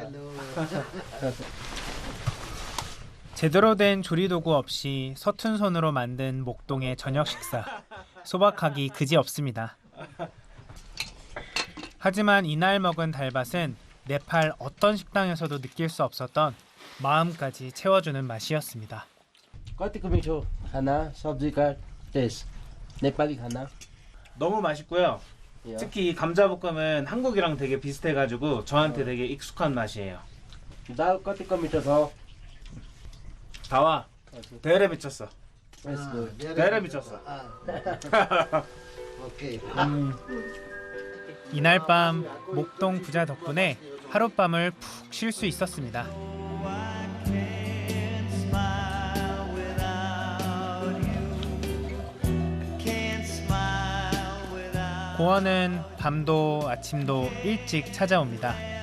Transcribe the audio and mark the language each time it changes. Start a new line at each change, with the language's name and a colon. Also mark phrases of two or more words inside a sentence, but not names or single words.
Korean: 제대로 된 조리도구 없이 서툰 손으로 만든 목동의 저녁 식사. 소박하기 그지없습니다. 하지만 이날 먹은 달밭은 네팔 어떤 식당에서도 느낄 수 없었던 마음까지 채워주는 맛이었습니다.
Nepali: कतिको मिठो खाना सब्जीका टेस्ट नेपाली खाना
Korean: 너무 맛있고요. 특히 이 감자볶음은 한국이랑 되게 비슷해가지고 저한테 되게 익숙한 맛이에요.
Nepali: दाल कतिको मिठो छ
Korean: 다와. 대래 미쳤어. 대래 미쳤어. 오케이. 이날 밤 목동 부자 덕분에 하룻밤을 푹 쉴 수 있었습니다. 고원은 밤도 아침도 일찍 찾아옵니다.